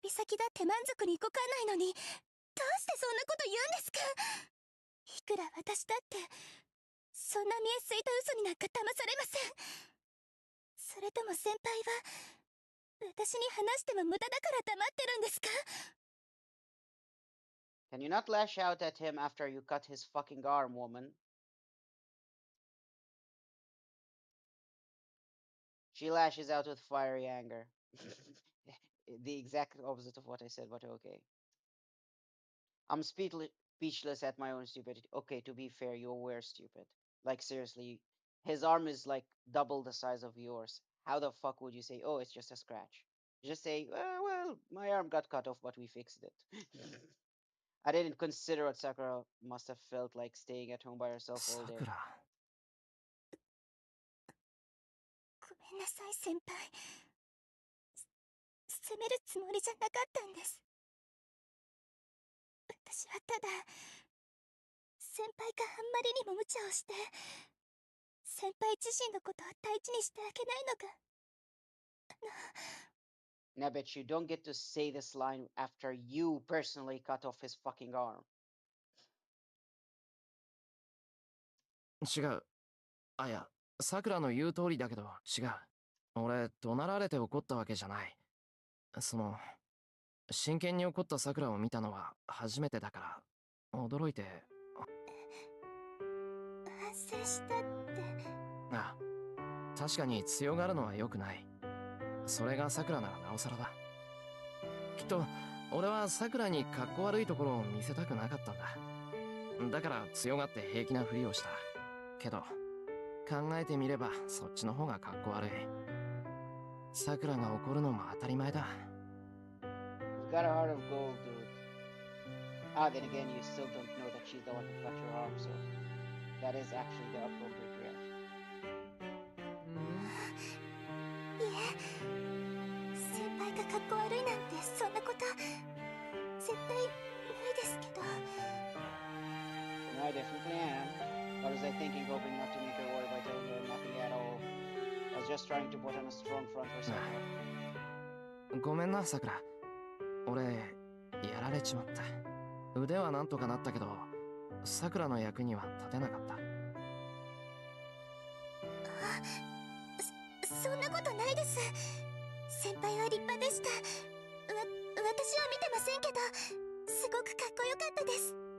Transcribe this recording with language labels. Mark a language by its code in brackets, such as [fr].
[ja] 指先だって満足に動かないのに、どうしてそんなこと言うんですか。いくら私だってそんな見えすいた嘘になんか騙されません。それとも先輩は私に話しても無駄だから黙ってるんですか。 [en] Can you not lash out at him after you cut his fucking arm, woman? She lashes out with fiery anger. The exact opposite of what I said, but okay. I'm speechless at my own stupidity. Okay, to be fair, you were stupid. Like, seriously, his arm is like double the size of yours. How the fuck would you say, oh, it's just a scratch? Just say, well, my arm got cut off, but we fixed it. I didn't consider what Sakura must have felt like staying at home by herself all [ja] さ [en] day. [ja] くら。ごめんなさい先輩。責めるつもりじゃなかったんです。私はただ先輩があんまりにも無茶をして、先輩自身のことを大事にしてあげないのが。 [en] And I bet you don't get to say this line after you personally cut off his fucking arm. [ja] 違う。あ、いや、さくらの言う通りだけど、違う。俺、怒鳴られて怒ったわけじゃない。真剣に怒ったさくらを見たのは初めてだから、驚いて。反省したって。あ、確かに強がるのは良くない。それがさくらならなおさらだ。きっと、俺はさくらにかっこ悪いところを見せたくなかったんだ。だから強がって平気なふりをした。けど、考えてみればそっちの方がかっこ悪い。さくらが怒るのも当たり前だ。 [en] You've got a heart of gold, dude. Ah, then again, you still don't know that she's the one who cut your arm, so that is actually the appropriate reaction. [ja] いえ、先輩がかっこ悪いなんてそんなこと絶対ないですけど。 [en] No, I definitely am. What was I thinking, hoping not to make her worry by telling her nothing at all? I was just trying to put on a strong front for Sakura. [ja] ごめんな、さくら。俺、やられちまった。腕はなんとかなったけど、さくらの役には立てなかった。そんなことないです。先輩は立派でした。私は見てませんけど、すごくかっこよかったです。